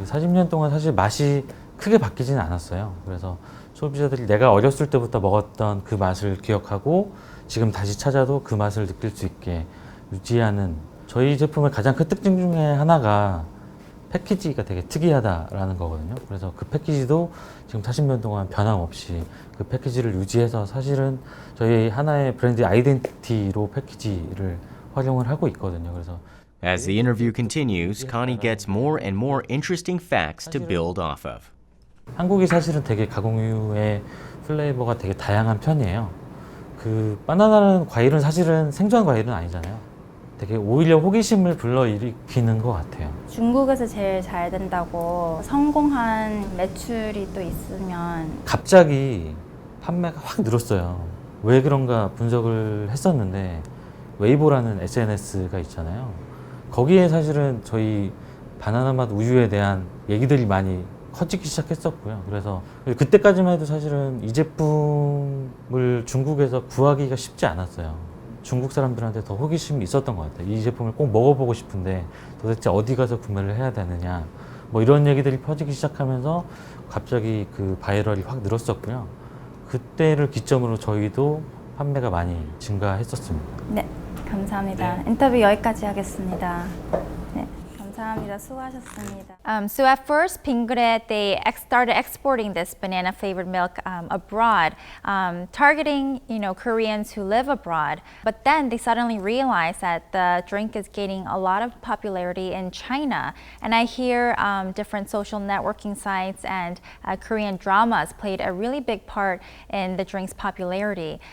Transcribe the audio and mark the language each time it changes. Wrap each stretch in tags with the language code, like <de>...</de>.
<ko>40년 동안 사실 맛이 크게 바뀌지는 않았어요. 그래서 소비자들이 내가 어렸을 때부터 먹었던 그 맛을 기억하고 지금 다시 찾아도 그 맛을 느낄 수 있게 유지하는 저희 제품의 가장 큰 특징 중에 하나가 패키지가 되게 특이하다라는 거거든요. 그래서 그 패키지도 지금 40년 동안 변함없이 그 패키지를 유지해서 사실은 저희 하나의 브랜드 아이덴티티로 패키지를 활용을 하고 있거든요. 그래서</ko> <en>As the interview continues, Connie gets more and more interesting facts to build off of.</en> <ko>한국이 사실은 되게 가공유의 플레이버가 되게 다양한 편이에요. 그 바나나는 과일은 사실은 생존 과일은 아니잖아요. 되게 오히려 호기심을 불러일으키는 것 같아요. 중국에서 제일 잘 된다고 성공한 매출이 또 있으면 갑자기 판매가 확 늘었어요. 왜 그런가 분석을 했었는데 웨이보라는 SNS가 있잖아요. 거기에 사실은 저희 바나나 맛 우유에 대한 얘기들이 많이 커지기 시작했었고요. 그래서 그때까지만 해도 사실은 이 제품을 중국에서 구하기가 쉽지 않았어요. 중국 사람들한테 더 호기심이 있었던 것 같아요. 이 제품을 꼭 먹어보고 싶은데 도대체 어디 가서 구매를 해야 되느냐 뭐 이런 얘기들이 퍼지기 시작하면서 갑자기 그 바이럴이 확 늘었었고요. 그때를 기점으로 저희도 판매가 많이 증가했었습니다. 네, 감사합니다. 인터뷰 여기까지 하겠습니다. 네, 감사합니다. 수고하셨습니다.</ko> <en>So at first, Binggrae they started exporting this banana flavored milk abroad, targeting Koreans who live abroad. But then they suddenly realized that the drink is gaining a lot of popularity in China, and I hear different social networking sites and Korean dramas played a really big part in the drink's popularity.</en>